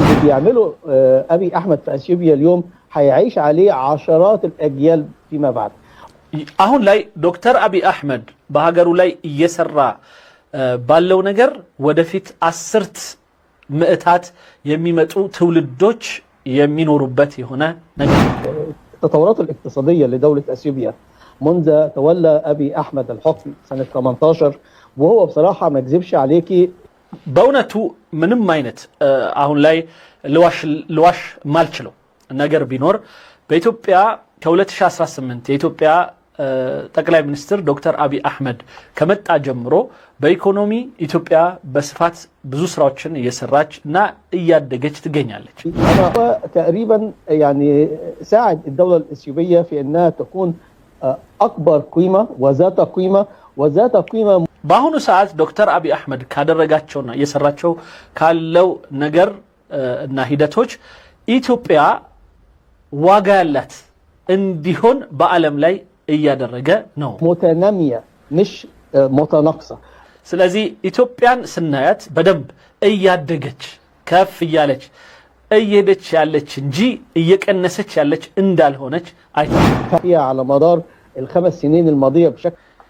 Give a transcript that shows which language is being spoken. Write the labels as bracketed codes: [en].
[ar] بيعمله أبي أحمد في أثيوبيا اليوم هيعيش عليه عشرات الأجيال فيما بعد. [am] አሁን ላይ ዶክተር አብይ አህመድ በሀገሩ ላይ እየሰራ ባለው ነገር ወደፊት አስርት ምዕታት የሚመጡ ትውልዶች የሚኖሩበት የሆነ ነገር [ar] التطورات الاقتصادية لدولة أثيوبيا منذ تولى أبي أحمد الحكم سنة 18 وهو بصراحة ما اكذبش عليكي [am] በእውነቱ ምንም አይነት አሁን ላይ ልዋሽ ማልችለው ነገር ቢኖር በኢትዮጵያ ከ2018 የኢትዮጵያ ጠቅላይ ሚኒስትር ዶክተር አብይ አህመድ ከመጣ ጀምሮ በኢኮኖሚ ኢትዮጵያ በስፋት ብዙ ስራዎችን እየሰራች እና እያደገች ትገኛለች። [ar] تقريبا يعني ساعد الدولة الإثيوبية في أنها تكون أكبر قيمة وذات قيمة [am] በአሁኑ ሰዓት ዶክተር አብይ አህመድ ካደረጋቸውና እየሰራቸው ካለው ነገር እና ሂደቶች ኢትዮጵያ ዋጋ ያላት እንዲሆን በዓለም ላይ እያደረገ ነው። [ar] متنامية مش متناقصة። [am] ስለዚህ ኢትዮጵያን ስናያት በደንብ እያደገች ከፍ እያለች እየሄደች ያለች እንጂ እየቀነሰች ያለች እንዳልሆነች አይተናል። [ar] على مدار الخمس سنين الماضية بشكل